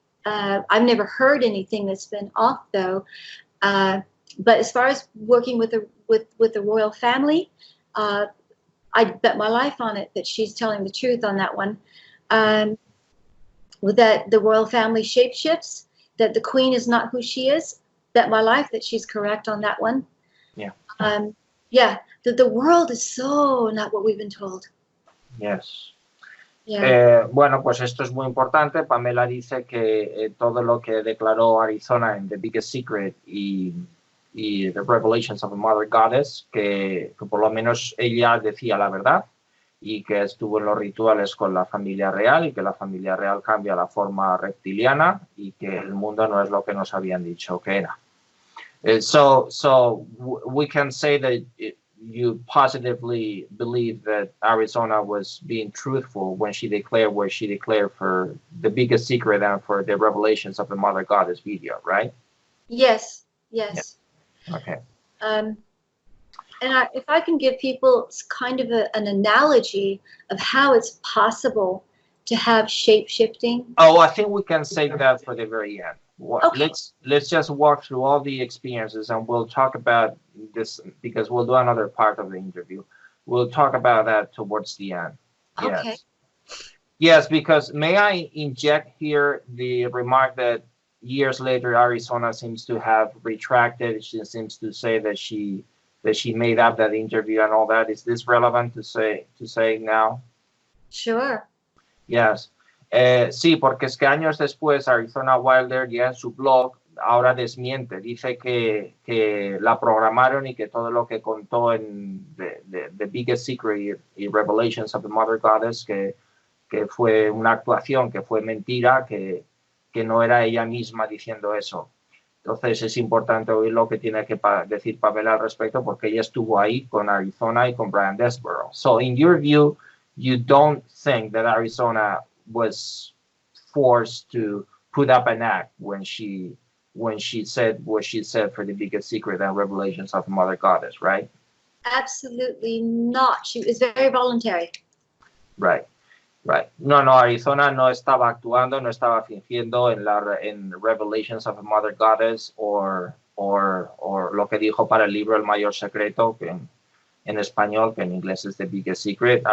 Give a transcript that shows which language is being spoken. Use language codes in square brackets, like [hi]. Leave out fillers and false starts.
[en] I've never heard anything that's been off, though. But as far as working with the royal family, I bet my life on it that she's telling the truth on that one. That the royal family shapeshifts, that the queen is not who she is. Bet my life that she's correct on that one. Yeah. That the world is so not what we've been told. Yes. Yeah. [es] Bueno, pues esto es muy importante. Pamela dice que todo lo que declaró Arizona en The Biggest Secret y The Revelations of the Mother Goddess, que por lo menos ella decía la verdad y que estuvo en los rituales con la familia real y que la familia real cambia la forma reptiliana y que el mundo no es lo que nos habían dicho que era. [en] So we can say that you positively believe that Arizona was being truthful when she declared what she declared for The Biggest Secret and for the Revelations of the Mother Goddess video, right? Yes. Yeah. Okay. And if I can give people kind of an analogy of how it's possible to have shape-shifting. Oh, I think we can save that for the very end. Okay. Let's just walk through all the experiences and we'll talk about this because we'll do another part of the interview. We'll talk about that towards the end. Okay. Yes. Yes, because may I inject here the remark that years later Arizona seems to have retracted. She seems to say that she made up that interview and all that. Is this relevant to say now? Sure. Yes. [es] Sí, porque es que años después Arizona Wilder ya en su blog ahora desmiente, dice que la programaron y que todo lo que contó en The Biggest Secret y Revelations of the Mother Goddess, que fue una actuación, que fue mentira, que no era ella misma diciendo eso. Entonces es importante oír lo que tiene que decir Pamela al respecto porque ella estuvo ahí con Arizona y con Brian Desborough. [en] So in your view, you don't think that Arizona was forced to put up an act when she said what she said for The Biggest Secret and Revelations of the Mother Goddess, right? Absolutely not. She was very voluntary. Right. [es] No, Arizona no estaba actuando, no estaba fingiendo en Revelations of the Mother Goddess o lo que dijo para el libro El Mayor Secreto, que en español, que en inglés es The Biggest Secret.